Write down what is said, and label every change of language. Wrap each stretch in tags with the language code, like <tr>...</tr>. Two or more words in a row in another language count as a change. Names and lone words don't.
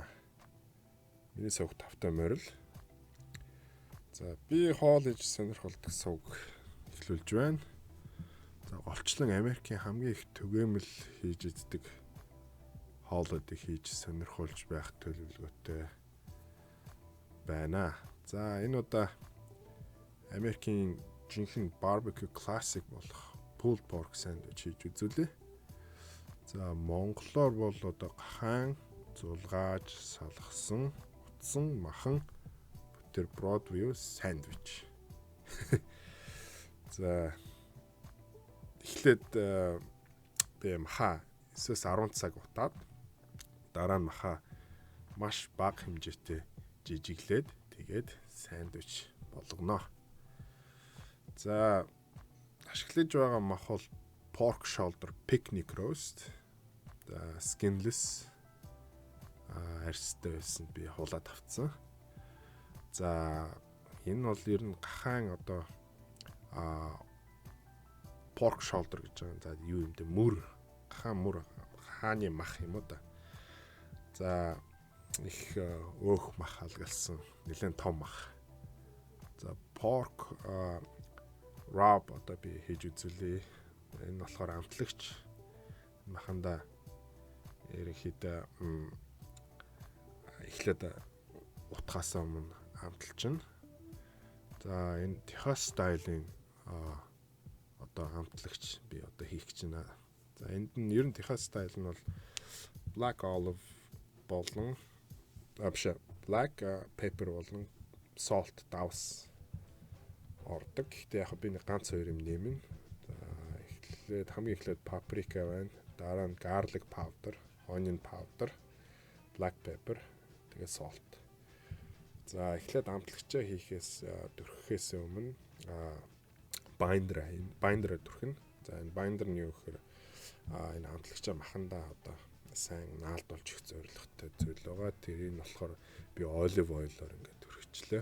<mn>Миний сувг тавтай морил. За би хоол хийж сонирхолтой сувг эхлүүлж байна. За голчлон Америкийн хамгийн их түгээмэл хийж иддэг хоолуудыг хийж сонирхолж байх төлөвлөгөөтэй байна. За энэ удаа Америкийн жинхэнэ</mn> <en>barbecue classic</en> <mn>болох</mn> <en>pulled pork sandwich</en> <mn>хийж үзүүлээ. За монголоор бол одоо хаан, зулгааж, салгасан, утсан, махан бутерброд буюу сандвич. За эхлээд би маха 9-10 цаг утаад дараа нь маха маш бага хэмжээтэй жижиглээд тэгээд сандвич болгоно. За ашиглаж байгаа мах бол</mn> <en>pork shoulder picnic roast.</en> <mn>За skinless арьстай байсан би хулаад авцсан. За энэ бол ер нь гахаан одоо</mn> <en>pork shoulder</en> <mn>гэж байгаа. За юу юм бэ? Мөр, гахаан мөр хааны мах юм уу да. За их өөх мах алгалсан нэлээд том мах. За</mn> <en>pork rub</en> <mn>одоо би хийж үзүүлээ. Энэ болохоор амтлагч маханда ерөнхийдөө эхлээд утгаасаа өмнө амталчихна. За энэ Техас стайлын одоо амтлагч би одоо хийх гэж байна. За энд нь ер нь Техас стайл нь бол</mn> <en>black olive</en> <mn>болон</mn> <en>black pepper</en> <mn>болон salt давс ордог. Гэхдээ яг би нэг ганц хоёр юм нэмэн. За хамгийн эхлээд паприка байна. Дараа нь</mn> <en>garlic powder, onion powder, black pepper,</en> <mn>тэгээ salt. За эхлээд амтлагчаа түрхэхээс өмнө binder түрхэнэ. За энэ binder нь юу гэхээр энэ амтлагчаа махандаа одоо сайн наалдуулж их зорилготой зүйл байгаа. Тэр нь болохоор би</mn> <en>olive oil-</en> <mn>оор ингээд түрхичлээ.</mn>